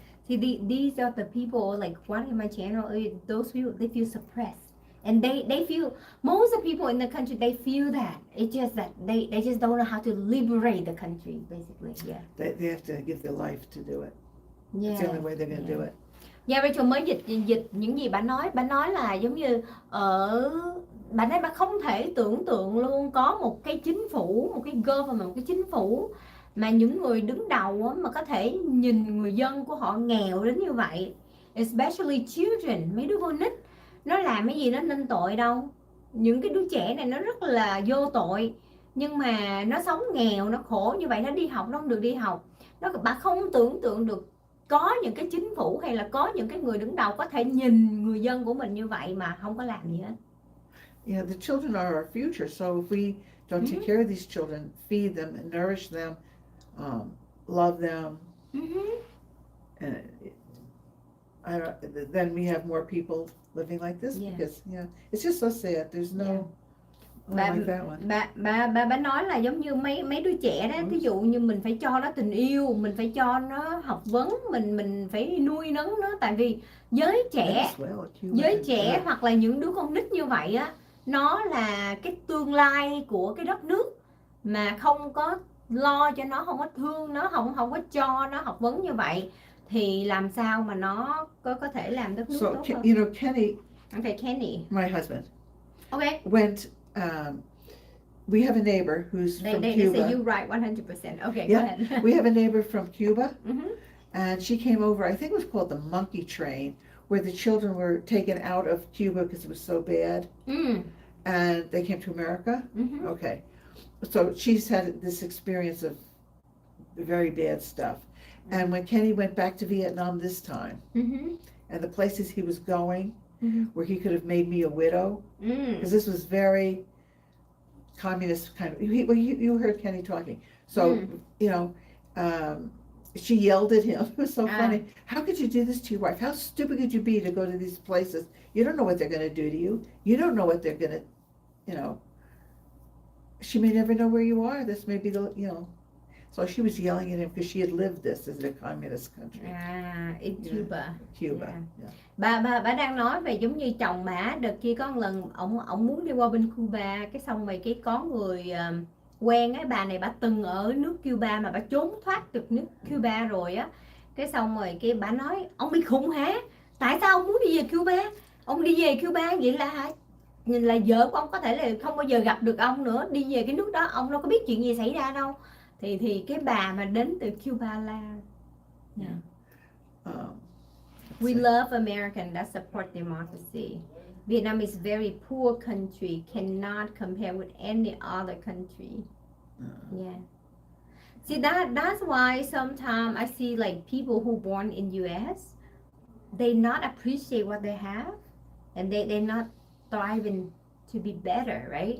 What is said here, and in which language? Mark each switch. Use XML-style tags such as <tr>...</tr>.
<en>See, these are the people like watching my channel. Those people, they feel suppressed, and they feel. Most of the people in the country, they feel that. It's just that they just don't know how to liberate the country, basically. Yeah. they have to give their life to do it. Yeah. It's the only way they're going to do it.</en> <vi>Yeah, Rachel mới dịch những gì bà nói là giống như ở bà nói bà không thể tưởng tượng luôn có một cái chính phủ, một cái government, một cái chính phủ mà những người đứng đầu mà có thể nhìn người dân của họ nghèo đến như vậy,</vi> <en>especially children,</en> <vi>mấy đứa con nít, nó làm cái gì nó nên tội đâu. Những cái đứa trẻ này nó rất là vô tội, nhưng mà nó sống nghèo, nó khổ như vậy, nó đi học nó không được đi học. Bà không tưởng tượng được có những cái chính phủ hay là có những cái người đứng đầu có thể nhìn người dân của mình như vậy mà không có làm gì hết.</vi> <en>Yeah, the children are our future. So if we don't take care of these children, feed them and nourish them, love them, and then we have more people living like this. Yeah. Because it's just so sad. There's no like that one.</en> <vi>Bà nói là giống như mấy đứa trẻ đó, ví dụ như mình phải cho nó tình yêu, mình phải cho nó học vấn, mình phải nuôi nấng nó, tại vì giới trẻ hoặc là những đứa con nít như vậy á, nó là cái tương lai của cái đất nước, mà không có lo cho nó, không có thương nó, không có cho nó học vấn như vậy thì làm sao mà nó có thể làm đất nước tốt hơn.</vi> <en>You know, Kenny, Kenny, my husband, went. We have a neighbor who's from They Cuba. say you right 100%. Okay, Yeah, go ahead. We have a neighbor from Cuba, and she came over. I think it was called the monkey train, where the children were taken out of Cuba because it was so bad, and they came to America. Okay, so she's had this experience of very bad stuff. And when Kenny went back to Vietnam this time, and the places he was going, where he could have made me a widow, because this was very communist kind of. You heard Kenny talking, So, you know, she yelled at him. It was so funny. How could you do this to your wife? How stupid could you be to go to these places? You don't know what they're going to do to you. You don't know what they're going to, you know. She may never know where you are. This may be the, you know. So she was yelling at him because she had lived this as a communist country. In Cuba. Cuba. Yeah.</en> <vi>Bà đang nói về giống như chồng bà đợt kia có một lần ổng muốn đi qua bên Cuba, cái xong rồi cái có người quen ấy, bà này bà từng ở nước Cuba mà bà trốn thoát được nước Cuba rồi á, cái xong rồi cái bà nói ông bị khùng hả? Tại sao ông muốn đi về Cuba? Ông đi về Cuba vậy là vợ của ông có thể là không bao giờ gặp được ông nữa, đi về cái nước đó ông đâu có biết chuyện gì xảy ra đâu. Thì cái bà mà đến từ Cuba la.</vi> <en>We love American that support democracy. Vietnam is very poor country, cannot compare with any other country. Yeah. See that's why sometimes I see like people who born in US, they not appreciate what they have, and they're not thriving to be better, right?</en>